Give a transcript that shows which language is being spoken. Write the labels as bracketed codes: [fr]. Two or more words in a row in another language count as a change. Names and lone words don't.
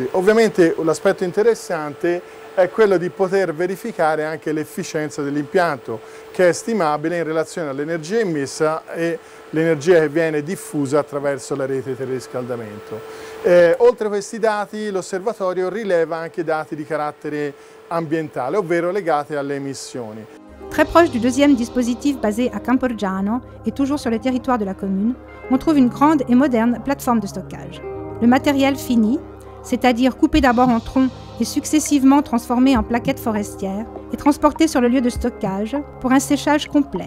[it] Ovviamente l'aspetto interessante è quello di poter verificare anche l'efficienza dell'impianto, che è stimabile in relazione all'energia immessa e l'energia che viene diffusa attraverso la rete di riscaldamento. Oltre a questi dati, l'osservatorio rileva anche dati di carattere ambientale, ovvero legati alle emissioni. [fr] Très proche du deuxième dispositif basé à Camporgiano et toujours sur le territoire de la commune, on trouve une grande et moderne plateforme de stockage. Le matériel fini, c'est-à-dire coupé d'abord en troncs et successivement transformé en plaquettes forestières, est transporté sur le lieu de stockage pour un séchage complet.